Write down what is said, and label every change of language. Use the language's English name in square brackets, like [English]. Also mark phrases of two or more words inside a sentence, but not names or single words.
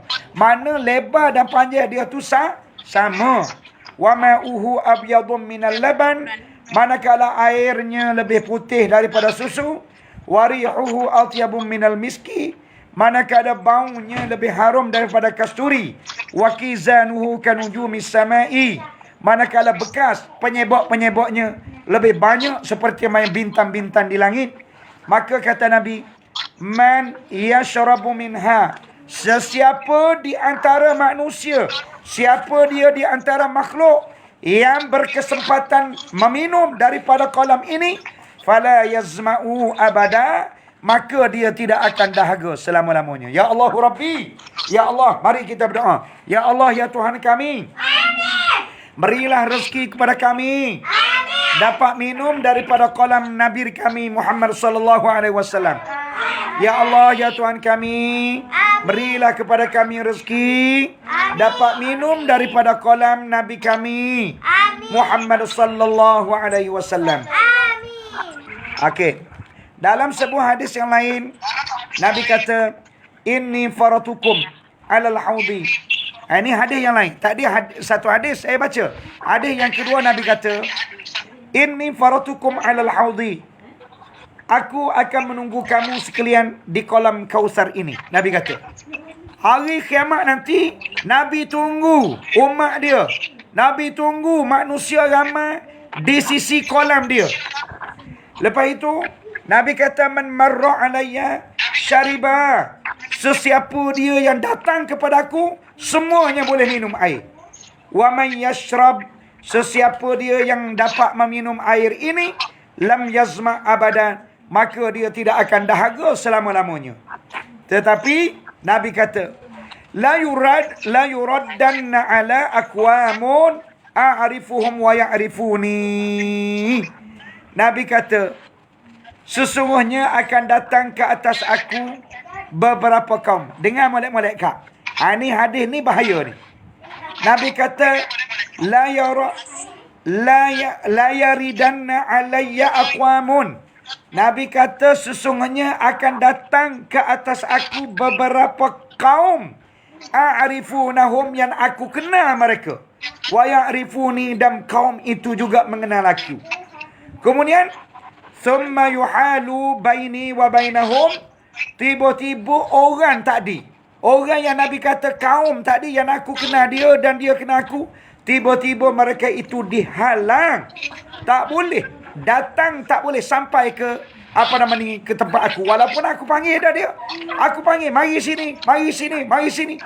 [Malay] Mana lebar dan panjang dia tu sama. [Arabic] وماؤه أبيض من اللبن. [Malay] Manakala airnya lebih putih daripada susu. [Arabic] وريحه أطيب من المسك. [Malay] Manakala baunya lebih harum daripada kasturi. [Arabic] وكيزانه كنجوم السماء. [Malay] Manakala bekas penyebab-penyebabnya lebih banyak seperti main bintang-bintang di langit. Maka kata Nabi, [Arabic] من يشرب منها, [Malay] sesiapa di antara manusia, siapa dia di antara makhluk yang berkesempatan meminum daripada kolam ini, [Arabic] فلا يظمأ أبدا, [Malay] maka dia tidak akan dahaga selama-lamanya. Ya Allah Rabbi, ya Allah, mari kita berdoa. Ya Allah, ya Tuhan kami, berilah rezeki kepada kami dapat minum daripada kolam Nabi kami Muhammad sallallahu alaihi wasallam. Ya Allah, ya Tuhan kami, berilah kepada kami rezeki dapat minum daripada kolam Nabi kami Muhammad sallallahu alaihi wasallam. Okey. Dalam sebuah hadis yang lain, Nabi kata, [Arabic] إني فرطكم على الحوض. [Malay] Ini hadis yang lain. Tadi satu hadis saya baca. Hadis yang kedua Nabi kata, [Arabic] إني فرطكم على الحوض. [Malay] Aku akan menunggu kamu sekalian di kolam Kausar ini. Nabi kata. Hari kiamat nanti, Nabi tunggu umat dia. Nabi tunggu manusia ramai di sisi kolam dia. Lepas itu, Nabi kata, [Arabic] من مر علي شرب. [Malay] Sesiapa dia yang datang kepadaku, semuanya boleh minum air. [Arabic] ومن يشرب, [Malay] sesiapa dia yang dapat meminum air ini, [Arabic] لم يظمأ أبدا, [Malay] maka dia tidak akan dahaga selama-lamanya. Tetapi Nabi kata, [Arabic] ليردن علي أقوام أعرفهم ويعرفوني. [Malay] Nabi kata, sesungguhnya akan datang ke atas aku beberapa kaum. Dengar malaikat. Ini hadis ni bahaya ni. Nabi kata, [Arabic] ليردن علي أقوام. [Malay] Nabi kata, sesungguhnya akan datang ke atas aku beberapa kaum. A'rifunahum, yang aku kenal mereka. [Arabic] ويعرفوني, [Malay] dan kaum itu juga mengenal aku. Kemudian, [Arabic] ثم يحال بيني وبينهم. [Malay] Tiba-tiba orang tadi, orang yang Nabi kata kaum tadi yang aku kenal dia dan dia kenal aku, tiba-tiba mereka itu dihalang. Tak boleh datang, tak boleh sampai ke ke tempat aku. Walaupun aku panggil dah dia. Aku panggil, mari sini, mari sini, mari sini.